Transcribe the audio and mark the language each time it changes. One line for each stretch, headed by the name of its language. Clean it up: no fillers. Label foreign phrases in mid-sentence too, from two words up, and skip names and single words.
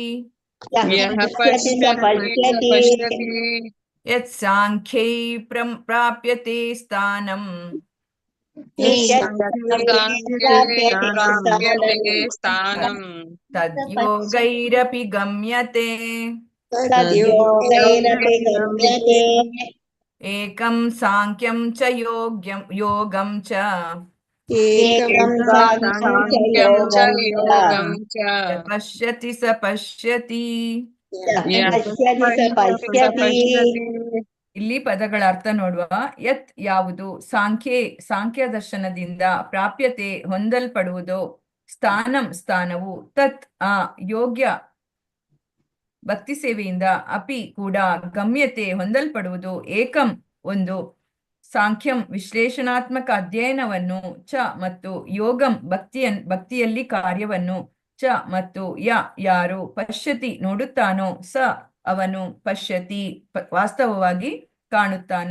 Sanskrit: ಯತ್ ಸಾಂಖ್ಯೈ ಪ್ರಾಪ್ಯತೆ ಸ್ಥಾನಂ ತದ್ಯೋಗೈರಪಿ ಗಮ್ಯತೆ. ಏಕಂ ಸಾಂಖ್ಯಂ ಚ ಯೋಗಂ ಚ ಪಶ್ಯತಿ ಸ ಪಶ್ಯತಿ.
Kannada: ಇಲ್ಲಿ ಪದಗಳ ಅರ್ಥ ನೋಡುವ. ಯತ್ ಯಾವುದು, ಸಾಂಖ್ಯ ದರ್ಶನದಿಂದ, ಪ್ರಾಪ್ಯತೆ ಹೊಂದಲ್ಪಡುವುದು, ಸ್ಥಾನವು, ತತ್ ಯೋಗ್ಯ ಭಕ್ತಿ ಸೇವೆಯಿಂದ, ಅಪಿ ಕೂಡ, ಗಮ್ಯತೆ ಹೊಂದಲ್ಪಡುವುದು, ಏಕಂ ಒಂದು, ಸಾಂಖ್ಯಂ ವಿಶ್ಲೇಷಣಾತ್ಮಕ ಅಧ್ಯಯನವನ್ನು, ಚ ಮತ್ತು ಯೋಗಂ ಭಕ್ತಿಯಲ್ಲಿ ಕಾರ್ಯವನ್ನು, ಚ ಮತ್ತು ಯಾರು, ಪಶ್ಯತಿ ನೋಡುತ್ತಾನೋ, ಸ ಅವನು, ಪಶ್ಯತಿ ವಾಸ್ತವವಾಗಿ ಕಾಣುತ್ತಾನೆ.